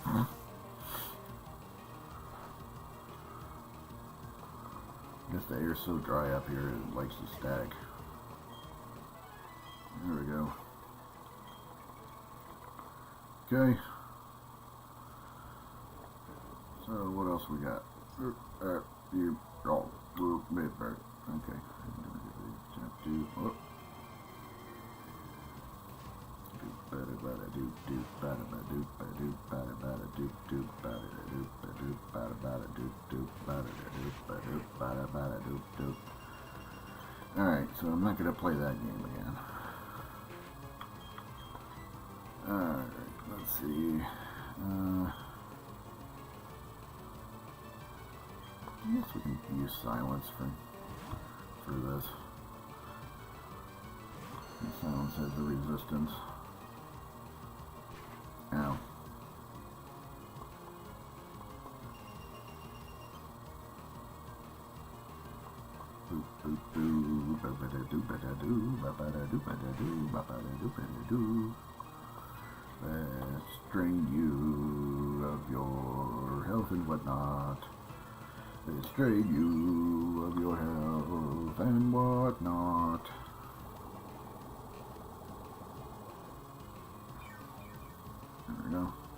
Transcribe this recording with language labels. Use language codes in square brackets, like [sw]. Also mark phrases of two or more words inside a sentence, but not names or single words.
[en] I guess the air's so dry up here it likes to static. There we go. Okay. So what else we got? Okay. bada doop doop bada ba doop ba doop bada bada doop doop bada doop ba doop bada bada doop doop bada doop ba doop bada bada doop doop. Alright, so I'm not gonna play that game again. Alright, let's see. I guess we can use silence for this. And silence has a resistance. Ow. Boop boop boo, ba ba da doo ba da doo, ba ba da doo ba da doo, ba ba da doo ba da doo. Let's drain you of your health and whatnot. Let's drain you of your health and whatnot. There we go.